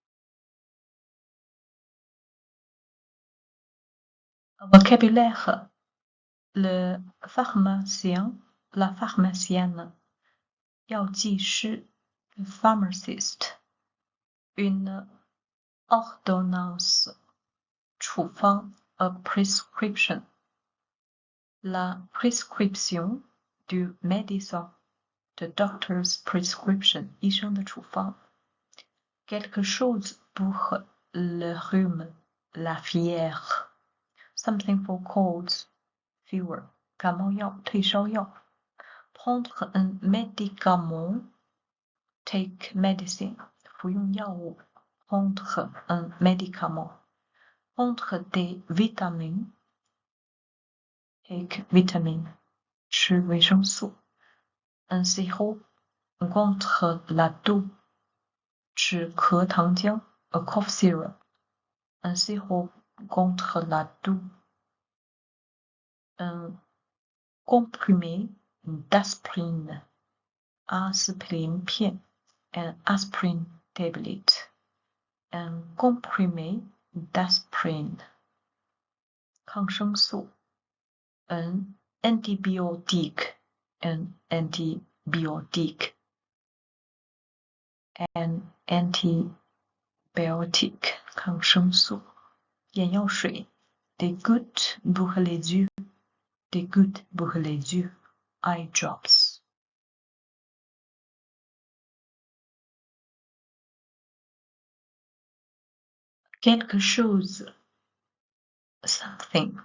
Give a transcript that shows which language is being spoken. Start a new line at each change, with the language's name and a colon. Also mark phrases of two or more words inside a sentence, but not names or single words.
French: Vocabulaire: le pharmacien, la pharmacienne, 药剂师 le pharmacist, une ordonnance 处方
English: a prescription,
French: la prescription du médecin,
English: the doctor's prescription,
Chinese: 医生的处方。
French: quelque chose pour le rhume, la fièvre,
English: something for colds, fever,
Chinese: 感冒药、退烧药。
French: prendre un médicament,
English: take medicine,
Chinese: 服用药物。
French: prendre un médicament. prendre des vitamines,
English: take vitamine,
Chinese: 吃维生素。
French: un sirop contre la toux,
Chinese: 止咳糖浆
English: a cough syrup,
French: un sirop contre la toux. Un comprimé d'aspirine, aspirine 片
English: an aspirin tablet.
French: Un comprimé d'aspirine, 抗生素。un antibiotique,
English: an antibiotic. An antibiotic,
Chinese: 抗生素。
French: 眼药水 des gouttes pour les yeux, des gouttes pour les yeux,
English: eye drops.
French: Quelque chose, something.